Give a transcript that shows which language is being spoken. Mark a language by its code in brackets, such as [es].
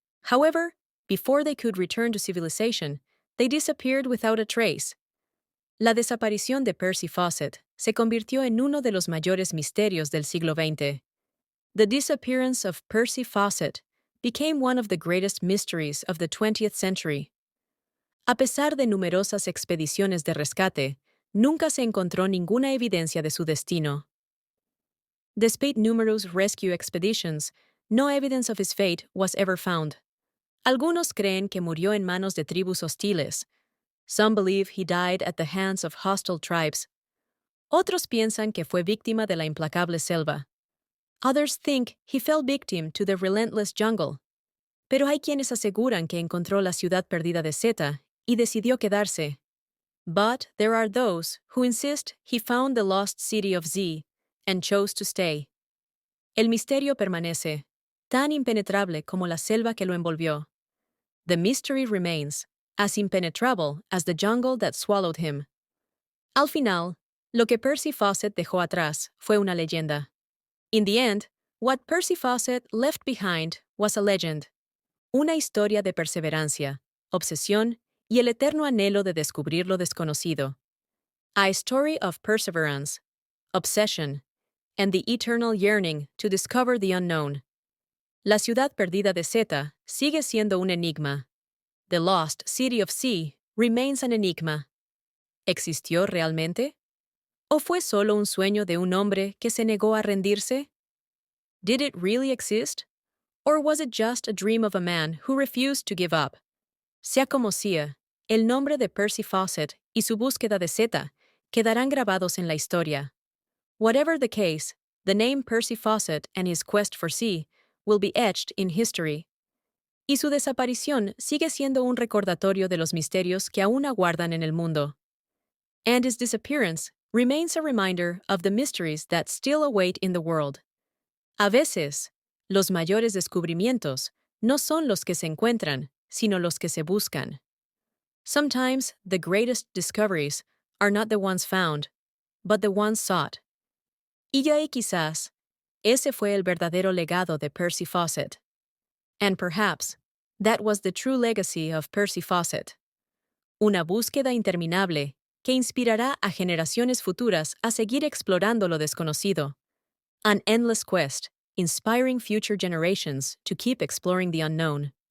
[en] However, before they could return to civilization, they disappeared without a trace. [es] La desaparición de Percy Fawcett se convirtió en uno de los mayores misterios del siglo XX. [en] The disappearance of Percy Fawcett became one of the greatest mysteries of the 20th century. [es] A pesar de numerosas expediciones de rescate, nunca se encontró ninguna evidencia de su destino. [en] Despite numerous rescue expeditions, no evidence of his fate was ever found. [es] Algunos creen que murió en manos de tribus hostiles. [en] Some believe he died at the hands of hostile tribes. [es] Otros piensan que fue víctima de la implacable selva. [en] Others think he fell victim to the relentless jungle. [es] Pero hay quienes aseguran que encontró la ciudad perdida de Zeta y decidió quedarse. [en] But there are those who insist he found the lost city of Z and chose to stay. [es] El misterio permanece, tan impenetrable como la selva que lo envolvió. [en] The mystery remains, as impenetrable as the jungle that swallowed him. [es] Al final, lo que Percy Fawcett dejó atrás fue una leyenda. [en] In the end, what Percy Fawcett left behind was a legend. [es] Una historia de perseverancia, obsesión y el eterno anhelo de descubrir lo desconocido. [en] A story of perseverance, obsession, and the eternal yearning to discover the unknown. [es] La ciudad perdida de Zeta sigue siendo un enigma. [en] The lost city of C remains an enigma. [es] ¿Existió realmente? ¿O fue solo un sueño de un hombre que se negó a rendirse? [en] Did it really exist? Or was it just a dream of a man who refused to give up? [es] Sea como sea, el nombre de Percy Fawcett y su búsqueda de Zeta quedarán grabados en la historia. [en] Whatever the case, the name Percy Fawcett and his quest for C will be etched in history. [es] Y su desaparición sigue siendo un recordatorio de los misterios que aún aguardan en el mundo. [en] And his disappearance remains a reminder of the mysteries that still await in the world. [es] A veces, los mayores descubrimientos no son los que se encuentran, sino los que se buscan. [en] Sometimes the greatest discoveries are not the ones found, but the ones sought. [es] Y ahí quizás, ese fue el verdadero legado de Percy Fawcett. [en] And perhaps, that was the true legacy of Percy Fawcett. [es] Una búsqueda interminable que inspirará a generaciones futuras a seguir explorando lo desconocido. [en] An endless quest, inspiring future generations to keep exploring the unknown.